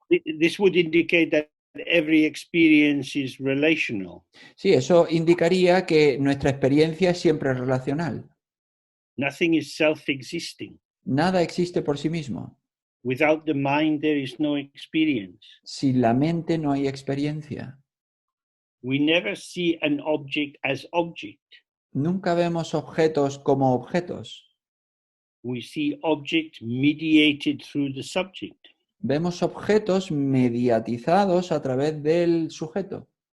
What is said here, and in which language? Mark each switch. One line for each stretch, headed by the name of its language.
English: so this would indicate that every experience is relational.
Spanish: Sí, eso indicaría que nuestra experiencia es siempre relacional.
English: Nothing is self-existing.
Spanish: Nada existe por sí mismo.
English: Without the mind, there is no experience.
Spanish: Sin la mente no hay experiencia.
English: We never see an object as object.
Spanish: Nunca vemos objetos como objetos.
English: We see object mediated through the subject.
Spanish: Vemos objetos mediatizados a través del sujeto.